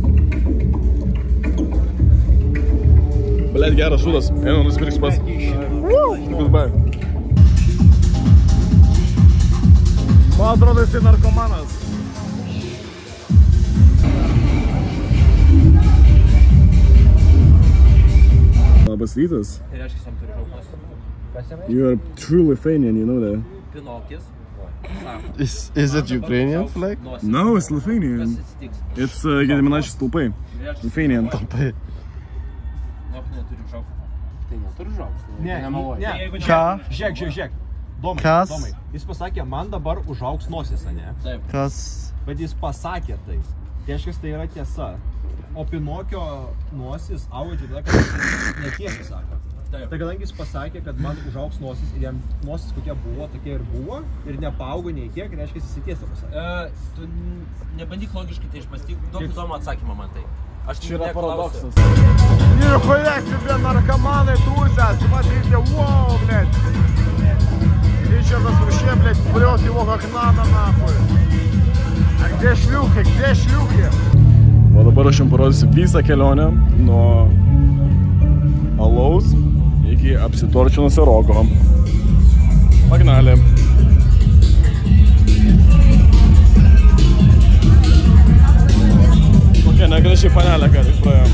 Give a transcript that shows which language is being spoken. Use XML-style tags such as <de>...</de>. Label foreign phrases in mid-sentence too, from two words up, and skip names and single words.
<lt>Blet, geras šūdas. Einu nusipirks pats. Goodbye. Man atrodo, jisai narkomanas. Labas rytas.</lt> <en>You are true Lithuanian, you know that. Is it Ukrainian flag? No, it's Lithuanian. It's Gediminaičių stulpai. Lithuanian.</en> <lt>Ne. Ką? Žiūrėk. Kas? Domai. Jis pasakė, man dabar užaugs nosis, ne? Kas? Bet jis pasakė tai. Tai aiškiai, tai yra tiesa. O Pinokio nosis auga tada, kad netiesą sako. Tai kadangi jis pasakė, kad man užaugs nosis ir jam nosis kokia buvo, tokia ir buvo, ir nepaaugo nei kiek, tai reiškia, jis tiesą pasakė. Tu nebandyk logiškai tai išmąstyk, daug įdomų atsakymą man tai. Aš Čia yra paradoksas.</lt> <ru>Нихуя себе наркоманы тусят, смотрите, вау, блядь. Ричардас вообще, блядь, прет его как надо, нахуй. Где šliuchė?</ru> <lt>O dabar aš jums parodysiu visą kelionę nuo alaus iki apsitorčinusio rogo. Pagnalė. Kokia negražiai panelė, kad tik praėjom.</lt>